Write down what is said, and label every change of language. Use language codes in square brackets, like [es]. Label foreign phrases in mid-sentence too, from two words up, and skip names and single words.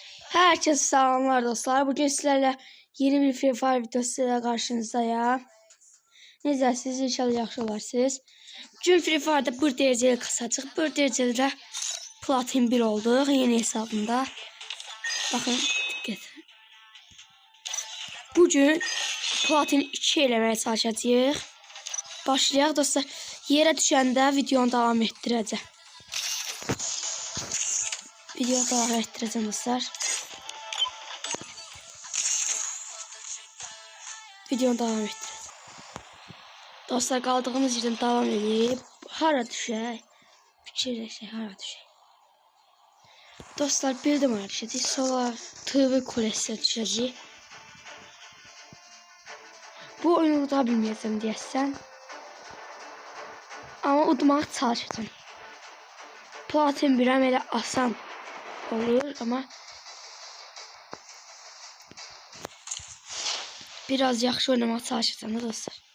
[tr] Herkese selamlar dostlar. Bugün sizlerle yeni bir Free Fire videosuyla karşınızdayım. [az] Necəsiniz? İnşallah yaxşı olarsınız. Bugün Free Fire'da bir dereceli kasacaq. [tr] Bir dereceli de Platin 1 oldu. Yeni hesabında. Bakın dikkat. [az] Bugün Platin 2 eləməyə çalışacağıq. Başlayaq dostlar. Yerə düşəndə videonu davam etdirəcəm. Videonu davam etdirəcəm dostlar. [tr] Videonu devam ettireceğiz. Dostlar kaldığımız yerden devam edip [az] hara düşək? Fikirləşək hara düşək? Dostlar bildim hara düşəcək. Sola TV kulesiyə düşəcək. Bu oyunu uda bilməyəcəm deyəsən. Amma udmağa çalışacağım. Platin 1'əm elə asan olur ama biraz yaxşı oynamaq çalışacağım dostlar.